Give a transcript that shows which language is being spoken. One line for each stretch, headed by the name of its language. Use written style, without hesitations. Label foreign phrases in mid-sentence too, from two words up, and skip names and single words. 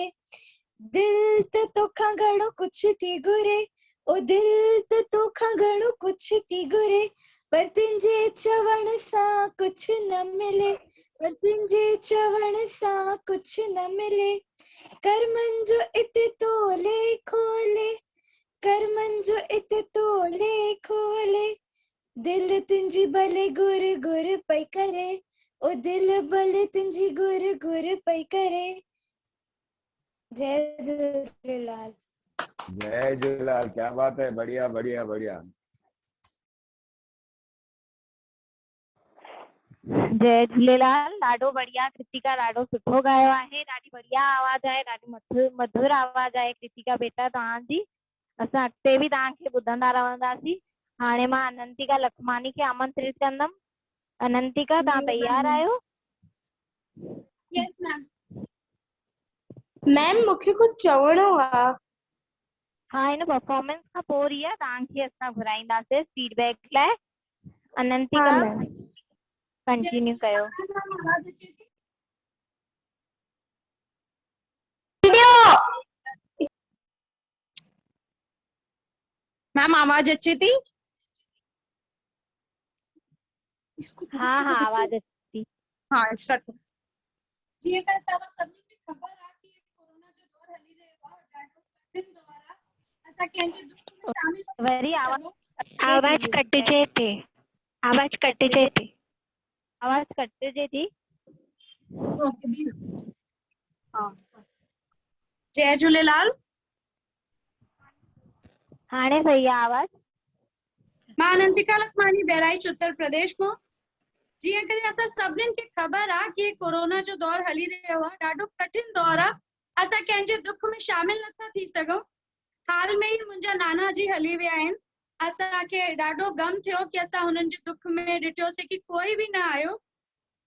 Sindhi: दिल त तोखां घणो कुझु थी घुरे, ओ दिल त तोखां घणो कुझु थी घुरे, पर तुंहिंजे चवण सां कुझु न मिले, पर तुंहिंजे चवण सां कुझु न मिले। कर्मनि जो इते तोले खोले, कर्मनि जो इते तोले खोले, दिल तुंहिंजी भले गुर गुर पई करे, ओ दिल भले तुंहिंजी गुर गुर पई करे। जय झूलेलाल।
Hindi: जय झूलेलाल, क्या बात है, बढ़िया बढ़िया बढ़िया।
Sindhi: जय झूलेलाल। ॾाढो बढ़िया कृतिका, ॾाढो सुठो ॻायो आहे। ॾाढी बढ़िया आवाज़ आहे, ॾाढी मधुर आवाज़ आहे कृतिका बेटा तव्हांजी। असां अॻिते बि तव्हांखे ॿुधंदा रहंदासीं। हाणे मां अनंतिका लखमानी खे आमंत्रित कंदमि। अनंतिका, तव्हां तयार आहियो?
English: Yes ma'am.
Sindhi: मैम मूंखे कुझु चवणो आहे। हाँ, हिन परफॉर्मेंस खां पोइ रिया तव्हांखे असां घुराईंदासीं फीडबैक लाइ। अनंतिका कंटिन्यू कयो। मैम आवाज अचे थी? हाँ हाँ, आवाज अचे थी।
Hindi: हाँ, स्टार्ट करो।
Sindhi: जीअं त तव्हां सभिनी खे ख़बर आहे कि कोरोना जो दौर हली रहियो आहे, ॾाढो कठिन दौर आहे। असां कंहिंजे दुख में शामिल वरी आवाज कटजे थी, आवाज कटजे थी, आवाज कटजे थी। हाँ, जय झूलेलाल। हाणे सही आहे आवाज। मां अनंतिका लखमानी, बहराइच उत्तर प्रदेश मां। जीअं करे असां सभिनीनि खे ख़बर आहे कि कोरोना जो दौर हली रहियो आहे, ॾाढो कठिन दौर आहे। असां कंहिंजे दुख में शामिल नथा थी सघूं। हाल में ई मुंहिंजा नाना जी हली विया आहिनि। असांखे ॾाढो गम थियो कि असां हुननि जे दुख में ॾिठोसीं कि कोई बि न आयो।